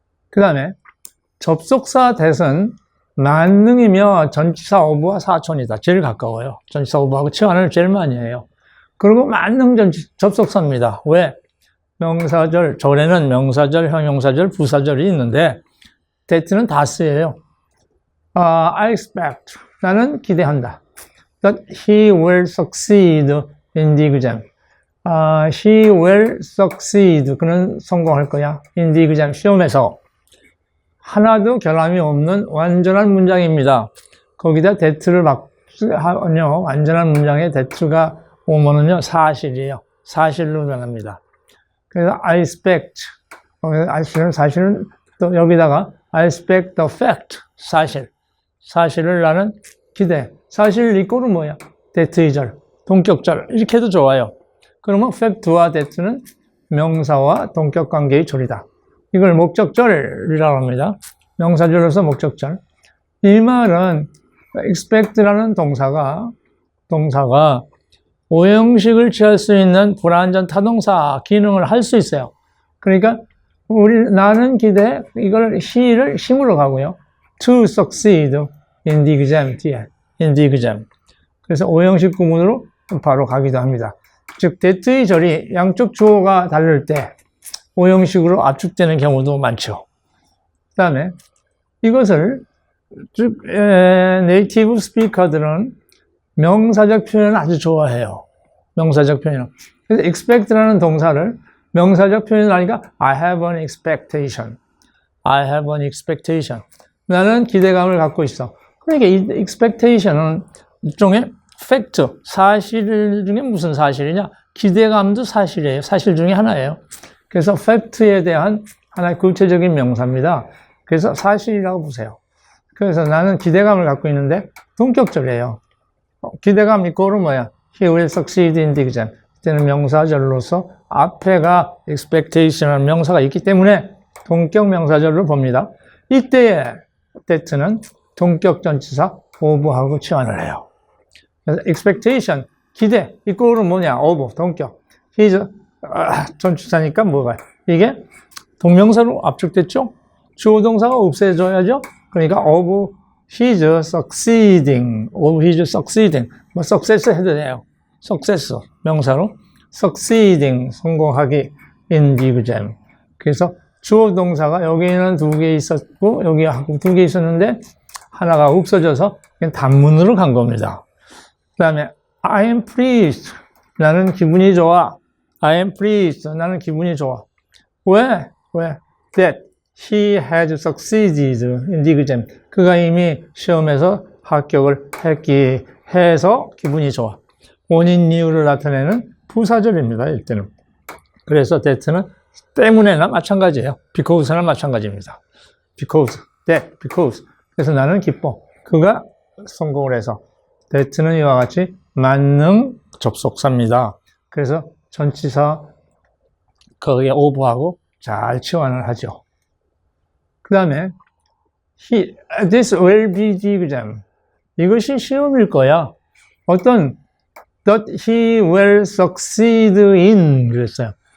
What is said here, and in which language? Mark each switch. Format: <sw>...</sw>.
<ko>그 다음에 접속사 that은 만능이며 전치사 어부와 사촌이다. 제일 가까워요. 전치사 어부하고 치환을 제일 많이 해요. 그리고 만능 접속사입니다. 왜? 명사절, 절에는 명사절, 형용사절, 부사절이 있는데 that는 다 쓰여요.</ko> <en>I expect.</en> <ko>나는 기대한다.</ko> <en>That he will succeed in the exam. He will succeed.</en> <ko>그는 성공할 거야.</ko> <en>in the exam.</en> <ko>시험에서. 하나도 결함이 없는 완전한 문장입니다. 거기다 that를 하면요. 완전한 문장에 that가 오면은요. 사실이에요. 사실로 변합니다. 그래서</ko> <en>I expect.</en> <ko>사실은 또 여기다가</ko> <en>I expect the fact.</en> <ko>사실을 나는 기대. 사실 이 꼴은 뭐야? that의 절, 동격절 이렇게 해도 좋아요. 그러면 fact와 that는 명사와 동격 관계의 절이다. 이걸 목적절이라고 합니다. 명사절로서 목적절. 이 말은 expect라는 동사가 오형식을 취할 수 있는 불완전 타동사 기능을 할 수 있어요. 그러니까 나는 기대 이걸 he를 힘으로 가고요.</ko> <en>To succeed in the exam. in the exam.</en> <ko>그래서 오형식 구문으로 바로 가기도 합니다. 즉 that의 절이 양쪽 주어가 다를 때 오형식으로 압축되는 경우도 많죠. 그 다음에 이것을 즉 네이티브 스피커들은 명사적 표현을 아주 좋아해요. 명사적 표현. 그래서 expect라는 동사를 명사적 표현을 하니까</ko> <en>I have an expectation. I have an expectation.</en> <ko>나는 기대감을 갖고 있어. 그러니까 이 expectation은 일종의 fact, 사실 중에 무슨 사실이냐? 기대감도 사실이에요. 사실 중에 하나예요. 그래서 fact에 대한 하나의 구체적인 명사입니다. 그래서 사실이라고 보세요. 그래서 나는 기대감을 갖고 있는데 동격절이에요. 기대감 이꼬는 뭐야?</ko> <en>He will succeed in the exam.</en> <ko>이때는 명사절로서 앞에가 expectation이라는 명사가 있기 때문에 동격 명사절로 봅니다. 이때의 that는 동격 전치사 of하고 치환을 해요. 그래서 expectation, 기대, 이꼬는 뭐냐? of, 동격. He's, 전치사니까 뭐가? 이게 동명사로 압축됐죠? 주어 동사가 없애줘야죠? 그러니까</ko> <en>of his succeeding, of his succeeding.</en> <ko>뭐 success 해도 돼요. success, 명사로.</ko> <en>succeeding,</en> <ko>성공하기,</ko> <en>in the exam.</en> <ko>그래서 주어 동사가 여기는 2개 있었고, 여기 하고 2개 있었는데, 하나가 없어져서 그냥 단문으로 간 겁니다. 그 다음에,</ko> <en>I am pleased.</en> <ko>나는 기분이 좋아.</ko> <en>I am pleased.</en> <ko>나는 기분이 좋아. 왜?</ko> <en>That he has succeeded in the exam.</en> <ko>그가 이미 시험에서 합격을 했기 해서 기분이 좋아. 원인 이유를 나타내는 부사절입니다. 이때는. 그래서 that는 때문에나 마찬가지예요. because나 마찬가지입니다. because, that, because. 그래서 나는 기뻐. 그가 성공을 해서. that는 이와 같이 만능 접속사입니다. 그래서 전치사 거기에 of하고 잘 치환을 하죠. 그 다음에</ko> <en>this will be the exam.</en> <ko>이것이 시험일 거야. 어떤</ko> <en>that he will succeed in</en> <ko>그랬어요.</ko>